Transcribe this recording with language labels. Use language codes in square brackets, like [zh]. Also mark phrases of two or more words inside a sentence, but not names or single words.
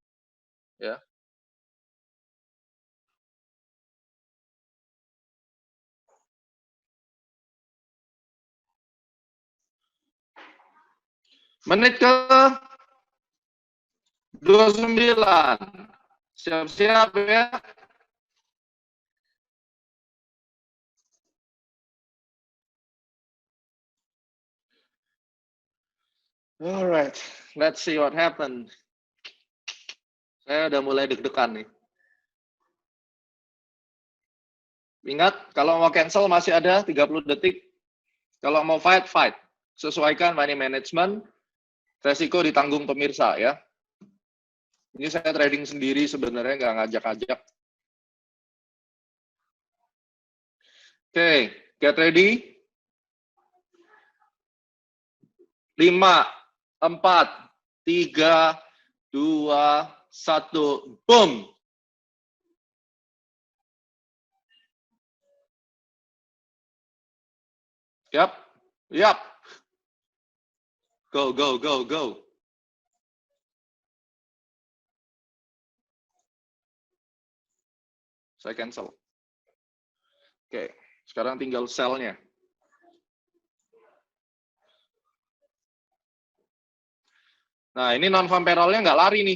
[id] Ya. Menit ke 29. Siap-siap ya. [en] Alright, let's see what happened. [id] Saya udah mulai deg-degan nih. Ingat, kalau mau cancel masih ada 30 detik. Kalau mau fight, fight. Sesuaikan [en] money management, [id] resiko ditanggung pemirsa ya. Ini saya trading sendiri sebenarnya, nggak ngajak-ngajak. Oke, [en] get ready. 5, 4, 3, 2, 1, boom. [id] Yap, yap. [en] Go, go, go, go. [id] Saya cancel. Oke, sekarang tinggal sell-nya. Nah, ini [en] non-farm payroll- [id] nya nggak lari nih.